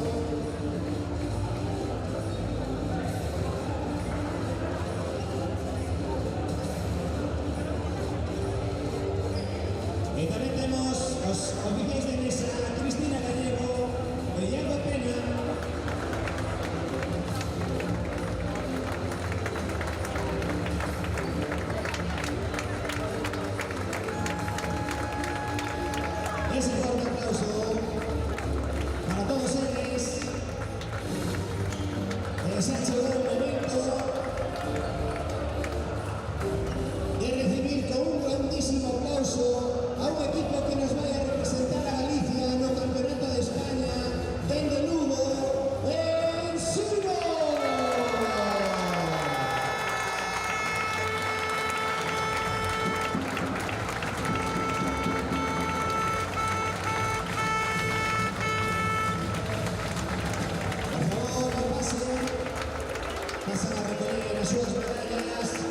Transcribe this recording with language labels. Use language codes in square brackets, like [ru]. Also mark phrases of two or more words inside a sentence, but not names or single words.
[gl] E tamén temos os oficiais de mesa, Cristina Gallego e Iago Pena. [es] Ese fuerte aplauso para todos ellos. Se ha hecho el momento de recibir con un grandísimo aplauso a un equipo que nos vaya a representar a Galicia en el Campeonato de España dende Lugo, en Sino. Por favor, que pasen a recoger [gl] as súas medallas.